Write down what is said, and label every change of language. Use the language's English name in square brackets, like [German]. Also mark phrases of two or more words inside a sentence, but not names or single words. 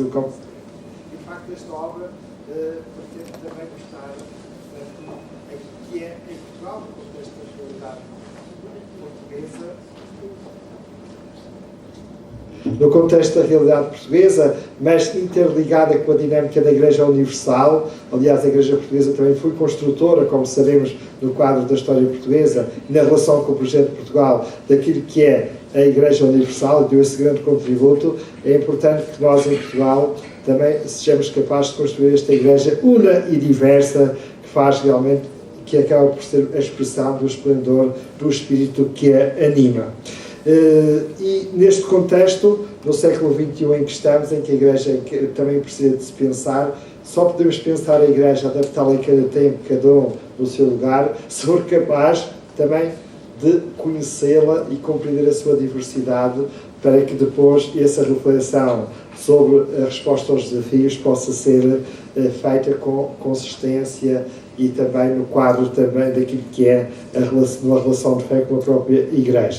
[Portuguese] E, de facto, esta obra pretende também mostrar que é em Portugal, no contexto da realidade portuguesa, no contexto da realidade portuguesa, mas interligada com a dinâmica da Igreja Universal. Aliás, a Igreja Portuguesa também foi construtora, como sabemos, no quadro da história portuguesa, na relação com o projeto de Portugal, daquilo que é a Igreja Universal, e deu esse grande contributo. É importante que nós, em Portugal, também sejamos capazes de construir esta Igreja una e diversa, que faz realmente, que acaba por ser a expressão do esplendor do Espírito que a anima. E neste contexto, no século XXI em que estamos, em que a Igreja também precisa de se pensar, só podemos pensar a Igreja, adaptá-la a cada tempo, cada um no seu lugar, se for capaz também de conhecê-la e compreender a sua diversidade, para que depois essa reflexão sobre a resposta aos desafios possa ser feita com consistência e também no quadro também daquilo que é uma relação de fé com a própria Igreja.